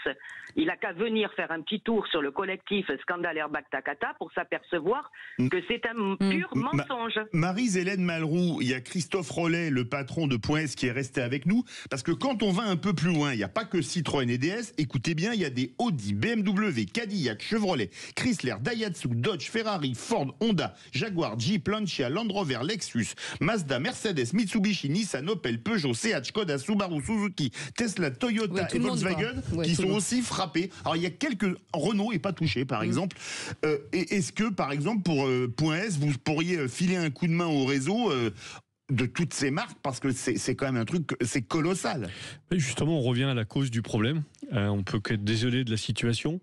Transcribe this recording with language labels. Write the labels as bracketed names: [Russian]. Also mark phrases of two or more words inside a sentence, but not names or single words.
[French] Il n'a qu'à venir faire un petit tour sur le collectif Scandale Airbag Takata pour s'apercevoir que c'est un pur mensonge. Marie-Hélène Malroux, il y a Christophe Rollet, le patron de Point S, qui est resté avec nous, parce que quand on va un peu plus loin, il n'y a pas que Citroën et DS, écoutez bien, il y a des Audi, BMW, Cadillac, Chevrolet, Chrysler, Daihatsu, Dodge, Ferrari, Ford, Honda, Jaguar, Jeep, Lancia, Land Rover, Lexus, Mazda, Mercedes, Mitsubishi, Nissan, Opel, Peugeot, Seat, Skoda, Subaru, Suzuki, Tesla, Toyota et Volkswagen qui sont aussi frappés. Alors il y a quelques... Renault n'est pas touché par exemple. Est-ce que par exemple pour Point S, vous pourriez filer un coup de main au réseau de toutes ces marques, parce que c'est quand même un truc, c'est colossal. Et justement, on revient à la cause du problème. On peut qu'être désolé de la situation.